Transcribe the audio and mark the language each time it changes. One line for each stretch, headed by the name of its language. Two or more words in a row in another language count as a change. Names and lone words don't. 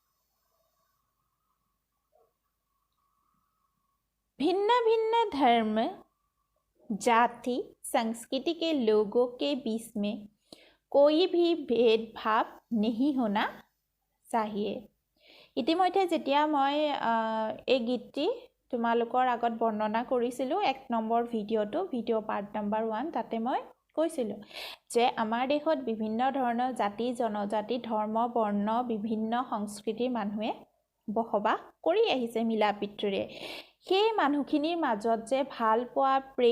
Hindi: भिन्न भिन्न धर्म जाति संस्कृति के लोगों के बीच में कोई भी भेदभाव नहीं होना चाहिए
Assamese: ইতিমধ্যে যেতিয়া মই এই গীতটি তোমালোকৰ আগত বৰ্ণনা কৰিছিলোঁ 1 নম্বৰ ভিডিঅ' পাৰ্ট নম্বৰ 1 তাতে মই কৈছিলোঁ যে আমাৰ দেশত বিভিন্ন ধৰণৰ জাতি জনজাতি ধৰ্ম বৰ্ণ বিভিন্ন সংস্কৃতিৰ মানুহে বসবাস কৰি আহিছে মিলা পিতৃৰে সেই মানুহখিনিৰ মাজত যে ভাল পোৱা প্ৰেম